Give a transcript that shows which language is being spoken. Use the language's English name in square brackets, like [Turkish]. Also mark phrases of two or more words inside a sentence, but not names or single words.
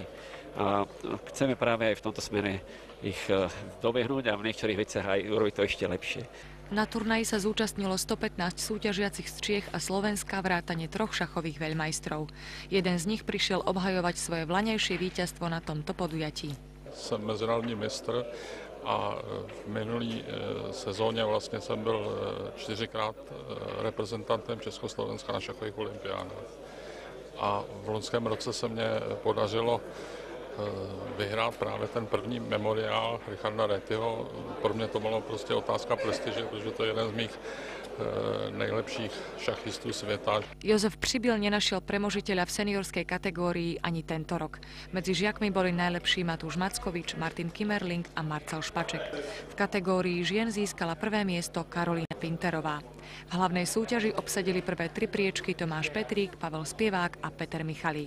[Slovak] A chceme práve aj v tomto smere ich dobehnúť a v niektorých veciach aj urobiť to ešte lepšie. Na turnaji sa zúčastnilo 115 súťažiacich z Čiech a Slovenska vrátane 3 šachových veľmajstrov. Jeden z nich prišiel obhajovať svoje vlaňajšie víťazstvo na tomto podujatí. [Czech] Jsem mezinárodní mistr a v minulý sezóně vlastně jsem byl 4krát reprezentantem Československa na šachových olympiádách. A v loňském roce se mně podařilo vyhrát právě ten první memoriál Richarda Rétyho. Pro mě to bylo prostě otázka prestiže, protože to je jeden z mých nejlepších šachistů světa. [Slovak] Jozef Přibyl nenašiel premožiteľa v seniorskej kategórii ani tento rok. Medzi žiakmi boli najlepší Matúš Mackovič, Martin Kimmerling a Marcel Špaček. V kategórii žien získala prvé miesto Karolína Pinterová. V hlavnej súťaži obsadili prvé 3 priečky Tomáš Petrík, Pavel Spievák a Peter Michalík.